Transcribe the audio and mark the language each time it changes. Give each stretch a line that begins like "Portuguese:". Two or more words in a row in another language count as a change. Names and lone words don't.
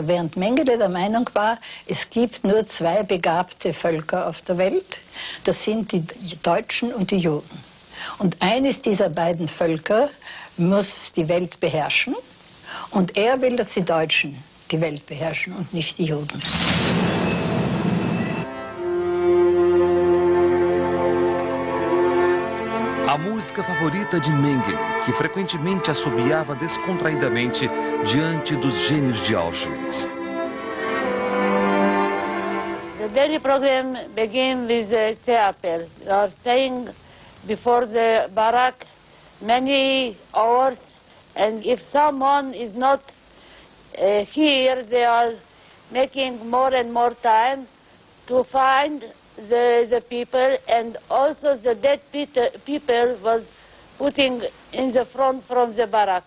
German: Während Mengele der Meinung war, es gibt nur 2 begabte Völker auf der Welt. Das sind die Deutschen und die Juden. Und eines dieser beiden Völker muss die Welt beherrschen. Und er will, dass die Deutschen die Welt beherrschen und nicht die Juden.
Portuguese: A música favorita de Mengele, que frequentemente assobiava descontraidamente diante dos gênios de Auschwitz.
English: The daily program begins with the chapel. We are staying before the barrack many hours, and if someone is not here, they are making more and more time to find the people, and also the dead people was putting in the front from the barrack.